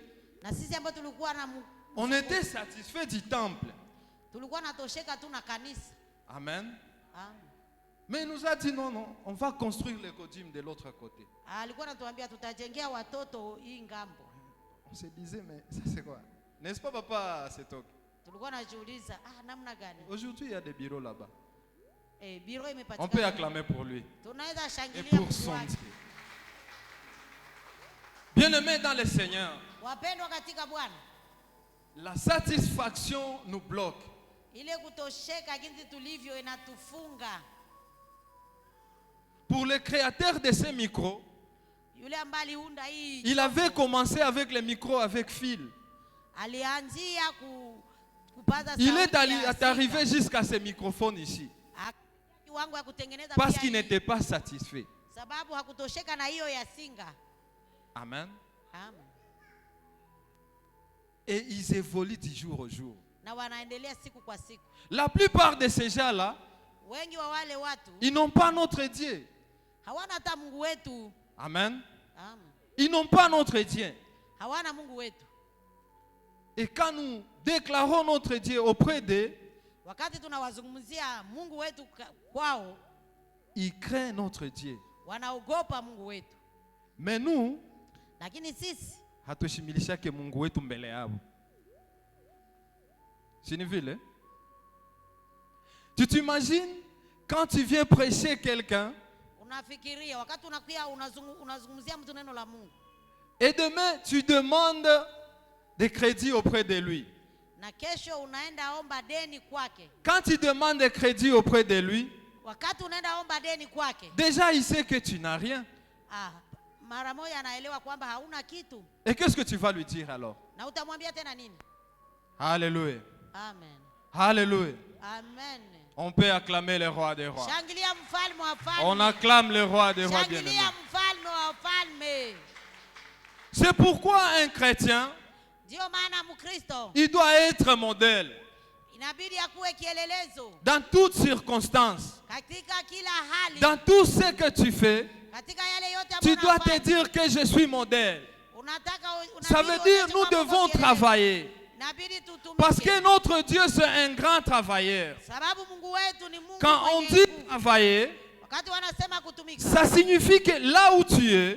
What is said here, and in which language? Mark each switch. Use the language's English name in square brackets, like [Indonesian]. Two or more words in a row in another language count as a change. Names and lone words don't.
[Swahili] Na sisi ambao tulikuwa na [French] on était satisfaits du temple. [Swahili] tulikuwa natosheka tu na kanisa. Amen. Amen. [French] Mais il nous a dit non, on va construire le Kodim de l'autre côté. [Swahili] Alikuwa anatuambia tutajengea watoto hii ngambo. [French] On se disait, mais ça c'est quoi? N'est-ce pas, papa Setok? [Swahili] Tulikuwa najiuliza namna gani? [French] Aujourd'hui, il y a des bureaux là-bas. [Swahili] Biro [French] On peut [Swahili] imepatikana. [French] acclamer pour lui [Swahili] Tunaweza [French] et [Swahili] shangilia [French] pour [Swahili] Mungu [French] son [Swahili] wake. [French] Dieu. Bien-aimés dans le Seigneur, [Swahili] Wapendwa katika Bwana, [French] la satisfaction nous bloque. [Swahili] ile kutosheka jinsi tulivyo inatufunga. [French] Pour le créateur de ces micros, [Swahili] Yule ambaye aliunda hii [French] Il avait commencé avec les micros avec fil. [Swahili] alianzia kupaza [French] Il [Swahili] sauti [French] est arrivé jusqu'à ces microphones ici. [Swahili] kiwango ya kutengeneza [French] Parce [Swahili] pia [French] qu'il [Swahili] hii, [French] n'était pas satisfait. [Swahili] sababu hakutosheka na hiyo ya singa. Amen. Amen. [French] Et ils évoluent du jour au jour. [Swahili] Na wanaendelea siku kwa siku. [French] La plupart de ces gens-là, [Swahili] Wengi wa wale watu [French] ils n'ont pas notre Dieu. [Swahili] hawana hata Mungu wetu. Amen. Amen. [French] Ils n'ont pas notre Dieu. [Swahili] Hawana Mungu wetu. [French] Et quand nous déclarons notre Dieu auprès d'eux, [Swahili] Wakati tunawazungumzia Mungu wetu kwao, [French] ils craignent notre Dieu. [Swahili] wanaogopa Mungu wetu. [French] Mais nous, [Swahili] Lakini sisi hatushimilishake Mungu wetu mbele yao. [French] C'est une ville, hein? Tu t'imagines quand tu viens prêcher quelqu'un [Swahili] unafikiria wakati unakuja unazungumzia mtu neno la Mungu, [French] et demain tu demandes des crédits auprès de lui. [Swahili] na kesho unaenda omba deni kwake. [French] Quand tu demandes des crédits auprès de lui, [Swahili] Wakati unaenda omba deni kwake, [French] déjà il sait que tu n'as rien. [Swahili] mara moja anaelewa kwamba hauna kitu. [French] Et qu'est-ce que tu vas lui dire alors? [Swahili] Na utamwambia tena nini? Alléluia. Amen. Alléluia. Amen. [French] On peut acclamer le roi des rois. [Swahili] Shangilia mfalme wa falme. [French] On acclame le roi des rois bien-aimé. [Swahili] Shangilia mfalme wa falme. [French] C'est pourquoi un chrétien, [Swahili] Ndio maana Mkristo [French] il doit être modèle [Swahili] inabidi akuwe kielelezo [French] dans toutes circonstances. [Swahili] katika kila hali. [French] Dans tout ce que tu fais, [Swahili] Katika yale yote [French] tu [Swahili] ambayo [French] dois te [Swahili] unafanya. [French] dire que je suis modèle. Ça veut [Swahili] Unabidi [French] dire [Swahili] uonyeshe [French] nous [Swahili] kwamba [French] devons [Swahili] uko kielelezo. [French] travailler. [Swahili] Inabidi tutumike. [French] Parce que notre Dieu, c'est un grand travailleur. [Swahili] Sababu Mungu wetu ni Mungu [French] Quand on [Swahili] mwenye [French] dit [Swahili] nguvu. [French] travailler, [Swahili] Wakati wanasema kutumika, [French] ça signifie que là où tu es,